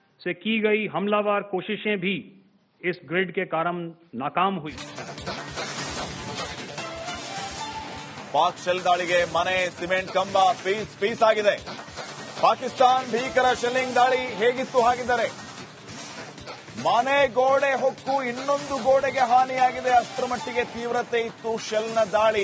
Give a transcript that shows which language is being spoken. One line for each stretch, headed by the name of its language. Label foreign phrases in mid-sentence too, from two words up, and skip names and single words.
Hindi: से की गई हमलावर कोशिशें भी इस ग्रिड के कारण नाकाम हुई।
Kannada: ಪಾಕ್ ಶೆಲ್ ದಾಳಿಗೆ ಮನೆ ಸಿಮೆಂಟ್ ಕಂಬ
English: piece piece
Kannada: ಆಗಿದೆ. ಪಾಕಿಸ್ತಾನ್ ಭೀಕರ ಶೆಲ್ಲಿಂಗ್ ದಾಳಿ ಹೇಗಿತ್ತು ಹಾಗಿದ್ದಾರೆ ಮನೆ ಗೋಡೆ ಹೊಕ್ಕು ಇನ್ನೊಂದು ಗೋಡೆಗೆ ಹಾನಿಯಾಗಿದೆ. ಅಷ್ಟರ ಮಟ್ಟಿಗೆ ತೀವ್ರತೆ ಇತ್ತು ಶೆಲ್ನ ದಾಳಿ.